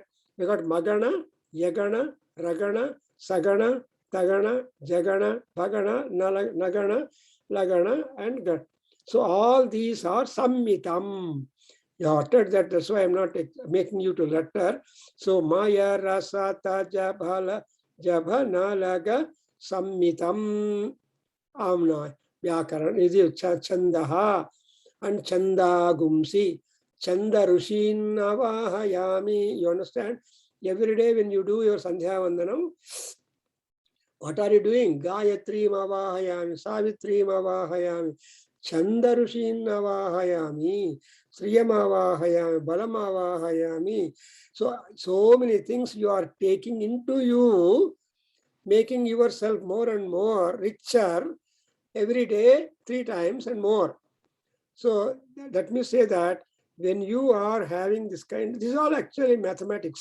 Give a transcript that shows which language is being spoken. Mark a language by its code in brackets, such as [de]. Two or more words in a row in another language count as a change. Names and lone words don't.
[en] We got Magana, [sa] यगण रगण सगण तगण जगण भगण नगण लगण, [en] and Gana. So all these are Sammitam. You uttered that, that's why I'm not making you to utter. So [sa] मय रस तज भल जभ नलग सम्मितम् आम्न व्याकरण, is Chandaha, and छन्दांसि छन्द ऋषीन् आवाहयामि. [en] You understand? Every day when you do your Sandhya Vandanam, what are you doing? [sa] गायत्रीं आवाहयामि सावित्रीं आवाहयामि छन्द ऋषीन् आवाहयामि श्रियम् आवाहयामि बलम् आवाहयामि. [en] So many things you are taking into you, making yourself more and more richer every day, 3 times and more. So let me say that when you are having this kind, this is all actually mathematics.